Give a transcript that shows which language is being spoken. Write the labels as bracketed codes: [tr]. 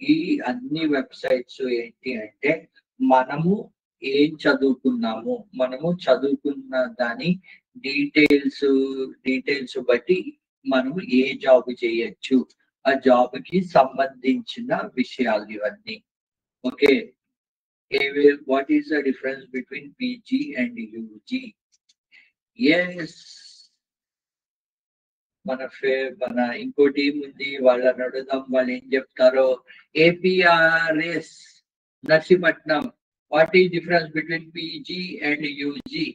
[te] ఈ అన్ని వెబ్సైట్స్ ఏంటి అంటే మనము ఏం చదువుకున్నాము, మనము చదువుకున్న దాని డీటెయిల్స్ బట్టి మనము ఏ జాబ్ చేయొచ్చు, ఆ జాబ్ కి సంబంధించిన విషయాలు ఇవన్నీ. [en] Okay, what is the difference between PG and UG? [te] Yes, మన ఇంకో టీం ఉంది, వాళ్ళని అడుగుదాం వాళ్ళు ఏం చెప్తారో. [en] APRS Narsipatnam. What is difference between PG and UG?